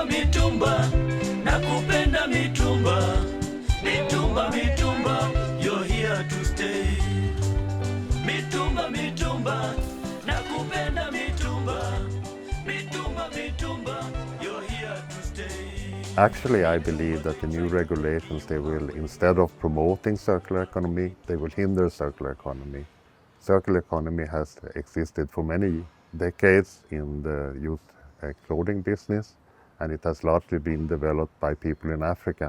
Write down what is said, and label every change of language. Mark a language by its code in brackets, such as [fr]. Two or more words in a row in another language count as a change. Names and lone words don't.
[sw] mitumba, nakupenda mitumba. Mitumba, mitumba, [en] you're here to stay. [sw] Mitumba, mitumba, nakupenda mitumba. Mitumba, mitumba, [en] you're here to stay. Actually, I believe that the new regulations, they will, instead of promoting circular economy, they will hinder circular economy. Circular economy has existed for many decades in the youth clothing business, and it has largely been developed by people in Africa.